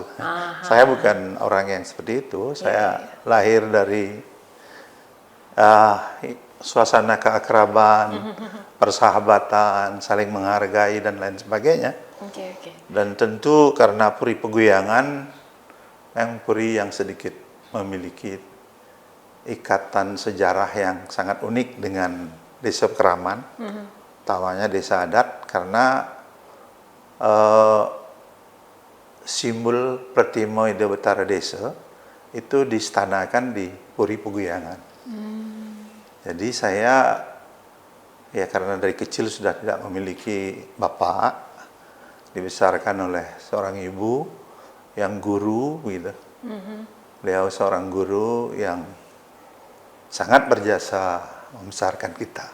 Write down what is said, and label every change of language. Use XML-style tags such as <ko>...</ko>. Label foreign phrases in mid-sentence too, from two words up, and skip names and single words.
<id>Saya bukan orang yang seperti itu. Saya lahir dari suasana keakraban, persahabatan, saling menghargai dan lain sebagainya. Dan tentu karena Puri Peguyangan, yang Puri yang sedikit memiliki ikatan sejarah yang sangat unik dengan Desa Keraman, utamanya desa adat, karena simbol Pratimo Ida Betara Desa itu diistanakan di Puri Peguyangan. Jadi saya ya karena dari kecil sudah tidak memiliki bapak, dibesarkan oleh seorang ibu yang guru gitu. Beliau seorang guru yang sangat berjasa membesarkan kita.</id>